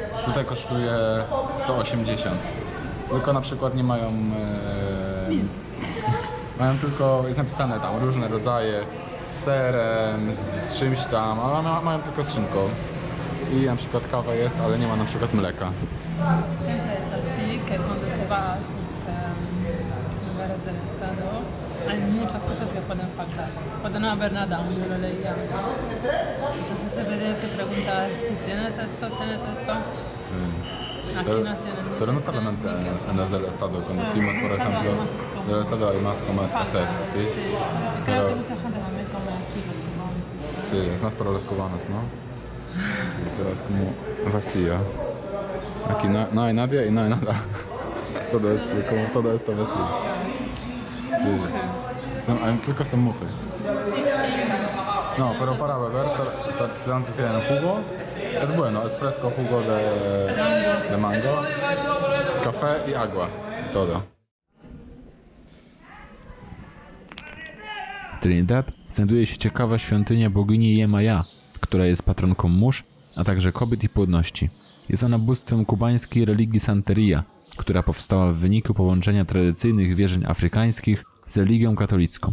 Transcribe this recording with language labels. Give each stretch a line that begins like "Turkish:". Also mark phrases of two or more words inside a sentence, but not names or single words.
Polish: Tutaj kosztuje 180. Tylko na przykład nie mają... mają tylko, jest napisane tam różne rodzaje z serem, z czymś tam, ale mają tylko z szynką. I na przykład kawa jest, ale nie ma na przykład mleka.
Spanish: Siempre es así, que cuando se va a estos lugares del estado hay muchas cosas que pueden faltar. Puede no haber nada, aún yo lo leía. Entonces siempre tienes que preguntar si tienes esto. Aquí no tienen. Pero no solamente en los del estado, cuando fuimos por ejemplo, del estado hay más como escasez, ¿sí? Creo que mucha gente también come aquí los cubanos. Sí, es más para los cubanos, ¿no? Teraz como vacío. Aquí no hay nadie y no hay nada. Todo esto vacío. Sí.
Polish: Tylko są muchy.
Spanish: No, pero para beber solamente tienen jugo. Es bueno, es fresco jugo de mango, café y agua. Todo.
Polish: W Trinidad znajduje się ciekawa świątynia bogini Yemaya, która jest patronką mórz, a także kobiet i płodności. Jest ona bóstwem kubańskiej religii Santeria, która powstała w wyniku połączenia tradycyjnych wierzeń afrykańskich z religią katolicką.